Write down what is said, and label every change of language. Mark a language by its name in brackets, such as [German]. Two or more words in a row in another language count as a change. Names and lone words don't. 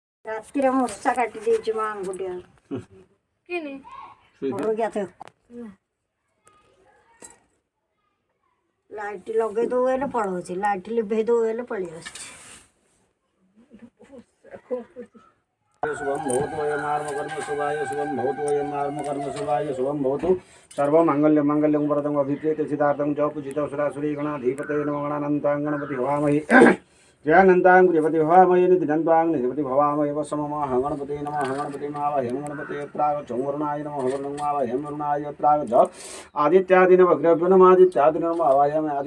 [Odia] ରାତିରେ ମୂଷା କାଟି ଦେଇଛି ମା ଆଙ୍ଗୁଠି କିନି ଲାଇଟ୍ ଲଗେଇ ଦଉ ହେଲେ ପଳଉଛି, ଲାଇଟ୍ ଲିଭେଇ ଦଉ ହେଲେ ପଳେଇ ଆସୁଛି। [Sanskrit] शुभम भवतु वयम कर्म शुभाय शुभम भवतु वयम कर्म शुभाय शुभम भवतु सर्वमंगल्यं मंगल्यं वरदं अभिप्रेत सिद्धार्थं च पूजितं सुरासुरी गणाधिपते नमो गणानन्तां गणपति हवामहि जयानन्तां गृहपति हवामहि निधिनन्तां निधिपति भवामहि वसममः गणपति नमः गणपति मावह्यं गणपति यत्रागच्छं वरुणाय नमः वरुणं मावह्यं वरुणाय यत्रागच्छ आदित्यादिनवग्रभ्यो नमः आदित्यादिनम् आवाह्यामि